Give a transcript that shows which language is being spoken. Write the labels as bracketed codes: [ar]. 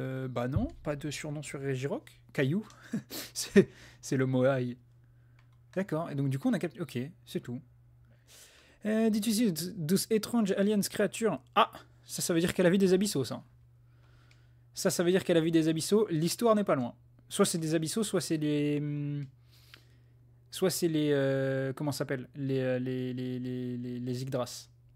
[fr] Bah non, pas de surnom sur Regirock. Caillou. c'est le Moai. D'accord, et donc du coup on a capté. Ok, c'est tout. [en] Did you see those strange aliens creatures? [fr] Ah, ça veut dire qu'elle a vu des abyssaux, ça. Ça veut dire qu'elle a vu des abyssaux. L'histoire n'est pas loin. Soit c'est des abyssaux, soit c'est les. Soit c'est les. Comment ça s'appelle les Yggdras.